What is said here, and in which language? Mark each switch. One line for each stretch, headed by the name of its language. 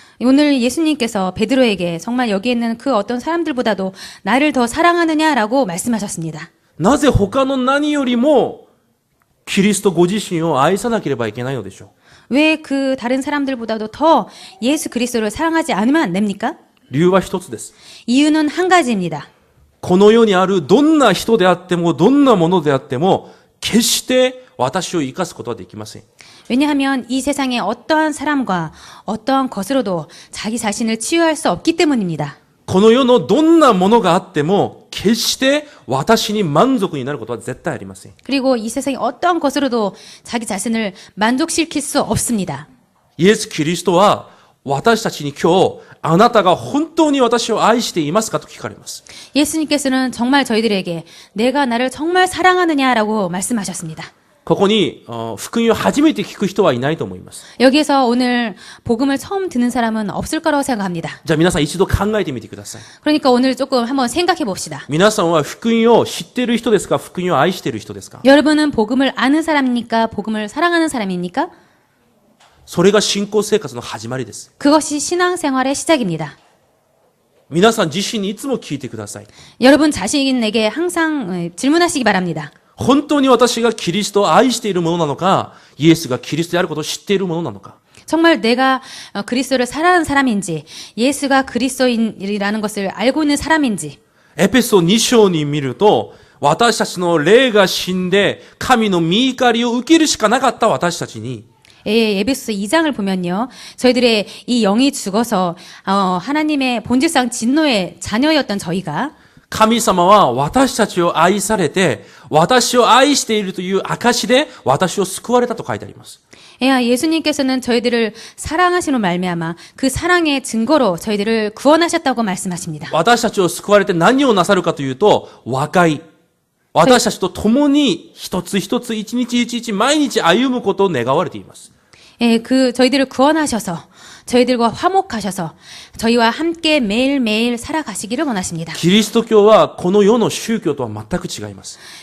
Korean: 오늘 예수님께서 베드로에게 정말 여기 있는 그 어떤 사람들보다도 나를 더 사랑하느냐라고 말씀하셨습니다.
Japanese: なぜ他の何よりもキリストご自身を愛さなければいけないのでしょう。
Korean: 왜 그 다른 사람들보다도 더 예수 그리스도를 사랑하지 않으면 안 됩니까?
Japanese: 理由は一つです。
Korean: 이유는 한 가지입니다.
Japanese: この世にあるどんな人であってもどんなものであっても決して私を生かすことはできません。
Korean: 왜냐하면 이 세상의 어떠한 사람과 어떠한 것으로도 자기 자신을 치유할 수 없기 때문입니다.
Japanese: この世のどんなものがあっても決して私に満足になることは絶対ありません。
Korean: 그리고 이 세상의 어떠한 것으로도 자기 자신을 만족시킬 수 없습니다.
Japanese: イエス・キリストは私たちに今日あなたが本当に私を愛していますかと聞かれます。
Korean: 예수님께서는 정말 저희들에게 내가 나를 정말 사랑하느냐라고 말씀하셨습니다.
Japanese: ここに福音を初めて聞く人はいないと思います。
Korean: 여기에서 오늘 복음을 처음 듣는 사람은 없을 거라고 생각합니다.
Japanese: じゃあ皆さん一度考えてみてください。
Korean: 그러니까 오늘 조금 한번 생각해 봅시다.
Japanese: 皆さんは福音を知っている人ですか？福音を愛している人ですか？
Korean: 여러분은 복음을 아는 사람입니까? 복음을 사랑하는 사람입니까?
Japanese: それが信仰生活の始まりです。
Korean: 그것이 신앙생활의 시작입니다.
Japanese: 皆さん自身にいつも聞いてください。
Korean: 여러분 자신에게 항상 질문하시기 바랍니다.
Japanese: 本当に私がキリストを愛しているものなのか、イエスがキリストであることを知っているものなのか。
Korean: 정말 내가 그리스도를 사랑하는 사람인지, 예수가 그리스도인이라는 것을 알고 있는 사람인지,
Japanese: エペソ2章に見ると、私たちの霊が死んで、神の御怒りを受けるしかなかった私たちに、
Korean: 에베소서 2장을 보면요. 저희들의 이 영이 죽어서 하나님의 본질상 진노의 자녀였던 저희가
Japanese: 神様は私たちを愛されて、私を愛しているという証で、私を救われたと書いてあります。
Korean: 예수님께서는 저희들을 사랑하시는 말미암아 그 사랑의 증거로 저희들을 구원하셨다고 말씀하십니다.
Japanese: 私たちを救われて何をなさるかというと、和解。私たちと共に一つ一つ一日一日毎日歩むことを願われています。
Korean: 저희들을 구원하셔서 저희들과 화목하셔서 저희와 함께 매일매일 살아가시기를 원하십니다.
Japanese: キリスト教はこの世の宗教とは全く違います。